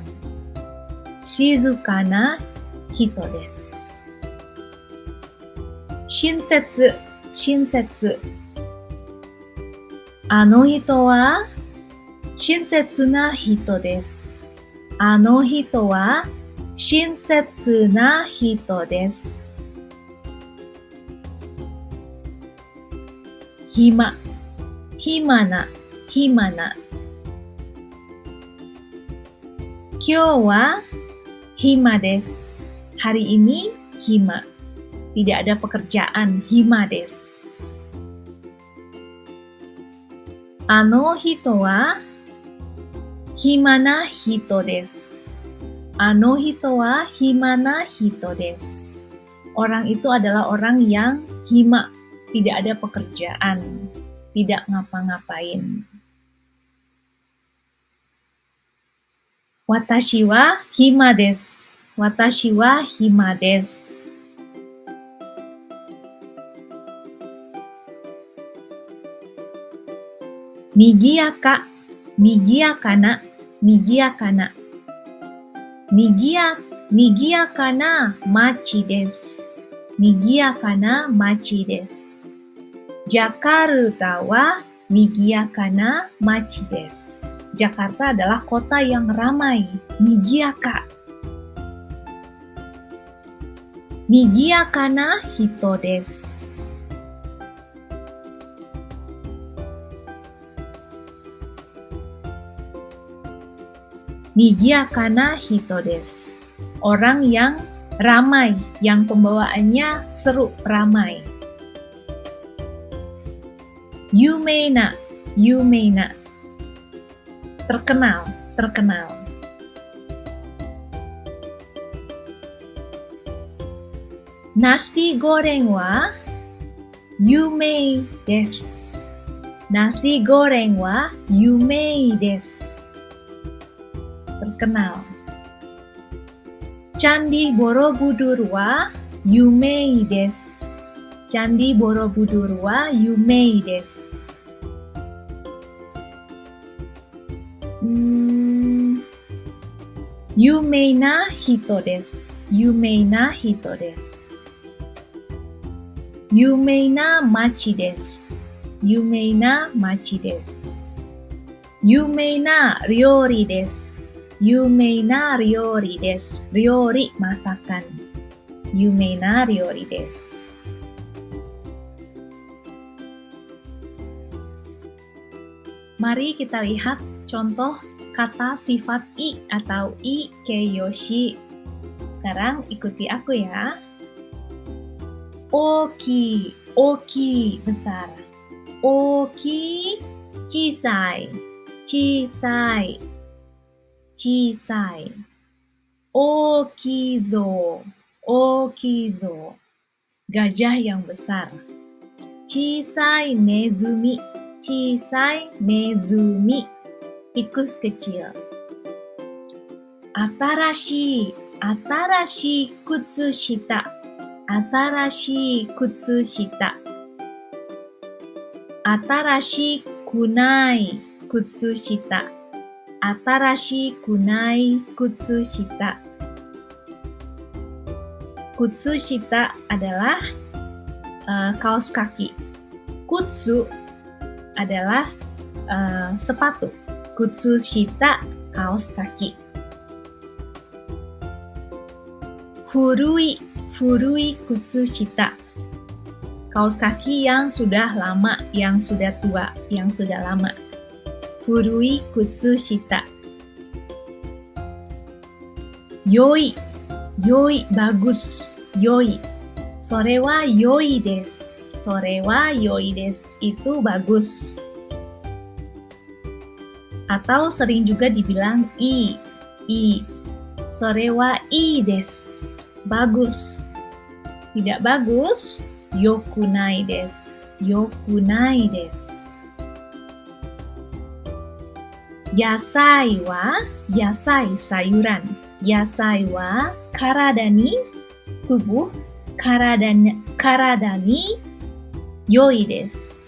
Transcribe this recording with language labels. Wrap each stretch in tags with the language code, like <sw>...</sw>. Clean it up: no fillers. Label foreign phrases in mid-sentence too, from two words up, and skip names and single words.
<ja>静かな人です. 親切、親切. あの人は親切な人です. あの人は親切な人です. 暇、暇な、暇な. 今日は暇です.</ja> <id>Hari ini hima. Tidak ada pekerjaan,</id> <ja>暇です. あの人は暇な人です. あの人は暇な人です.</ja> <id>Orang itu adalah orang yang hima, tidak ada pekerjaan, tidak ngapa-ngapain.</id> <ja>私は暇です. 私は暇です. 賑やか, 賑やかな、賑やかな. 賑やかな町です. 賑やかな町です. Jakartaは賑やかな町です.</ja> <id>Jakarta adalah kota yang ramai,</id> <ja>賑やか. 賑やかな人です. 賑やかな人です.</ja> <id>Orang yang ramai, yang pembawaannya seru, ramai.</id> <ja>有名な、有名な.</ja> <id>Terkenal, terkenal.</id> <ja>Nasi goreng wa yumei desu. Nasi goreng wa yumei desu. Terkenal. Candi Borobudur wa yumei desu. Candi Borobudur wa yumei desu. 有名な人です. 有名な人です。有名な町です. 有名な町です。有名な料理です. 有名な料理です。料理、masakan. 有名な料理です.</ja> <id>Mari kita lihat contoh kata sifat i atau</id> <ja>い形容詞.</ja> <id>Sekarang ikuti aku ya.</id> <ja>大きい、大きい、besar. 大きい, 小さい、小さい、小さい. 大きい象、大きい象.</ja> <id>Gajah yang besar.</id> <ja>小さいネズミ、小さいネズミ.</ja> <id>tikus kecil.</id> <ja>新しい靴下. 新しい靴下。新しくない靴下. 新しくない靴下.</ja> <id>Kutsushita adalah kaos kaki. Kutsu adalah sepatu. Kutsushita kaos kaki.</id> <ja>古い靴下.</ja> <id>Kaos kaki yang sudah lama, yang sudah tua, yang sudah lama.</id> <ja>古い靴下. Yoi bagus. Yoi. それは良いです。それは良いです.</ja> <id>Itu bagus. Atau sering juga dibilang i.</id> <ja>それはいいです.</ja> <id>Bagus. Tidak bagus.</id> <ja>良くないです。良くないです. Yasai sayuran. 野菜は体に tubuh. 体に良いです.</ja>